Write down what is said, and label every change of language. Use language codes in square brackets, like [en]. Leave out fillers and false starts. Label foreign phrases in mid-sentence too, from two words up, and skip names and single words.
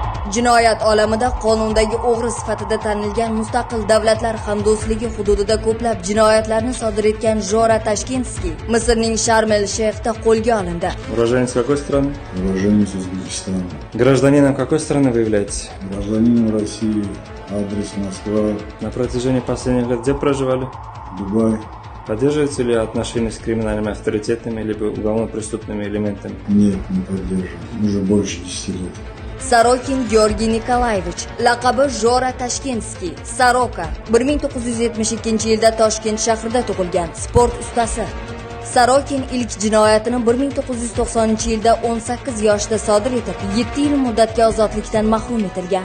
[uz] Jinoyat olamida qonundagi o'g'ri sifatida tanilgan mustaqil davlatlar hamdo'stligi hududida ko'plab jinoyatlarni sodir etgan Jora Tashkentskiy Misrning Sharm el-Sheyxda qo'lga olindi. [ru] Уроженец какой страны? Уроженец Узбекистана. Гражданином какой страны вы являетесь? Гражданин России. Адрес Москва. На протяжении последних лет где проживали? Дубай. Поддерживаете ли отношения с криминальными авторитетами либо уголовно-преступными элементами? Нет, не поддерживаю. Уже больше 10 лет. [uz] Sarokin Georgiy Nikolayevich, laqabi Jora Tashkentskiy, Saroka, 1972-yilda Toshkent shahrida tug'ilgan sport ustasi. Sarokin ilk jinoyatini 1990-yilda 18 yoshda sodir etib, 7 yil muddatga ozodlikdan mahrum etilgan.